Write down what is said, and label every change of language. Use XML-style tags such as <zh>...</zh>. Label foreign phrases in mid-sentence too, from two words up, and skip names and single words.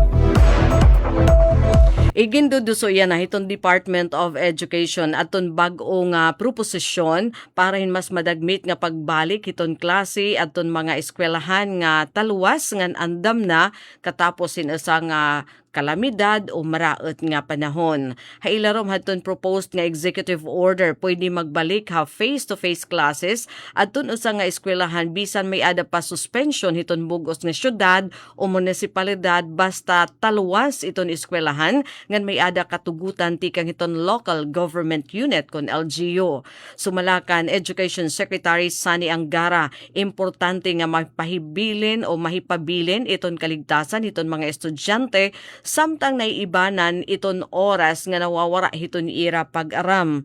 <war>Iginduduso yan na itong Department of Education aton bag-o nga proposisyon para mas madagmit nga pagbalik iton klase aton mga eskwelahan nga taluwas nga andam na katapos isa nga kalamidad o maraot nga panahon. Hailarom haton proposed nga</war> <en>executive order</en> <war>pwede magbalik</war> <en>face-to-face classes</en> <war>aton usa nga eskwelahan bisan may ada pa suspension hiton bugos nga syudad o munisipalidad basta taluwas iton eskwelahan ngan may ada katugutan tikang hiton</war> <en>local government unit</en> <war>kon LGU. Sumalakan Education Secretary Sani Angara, importante nga mapahibilin o mahipabilin iton kaligtasan iton mga estudyante samtang naiibanan iton oras nga nawawara hiton ira pag-aram.</war>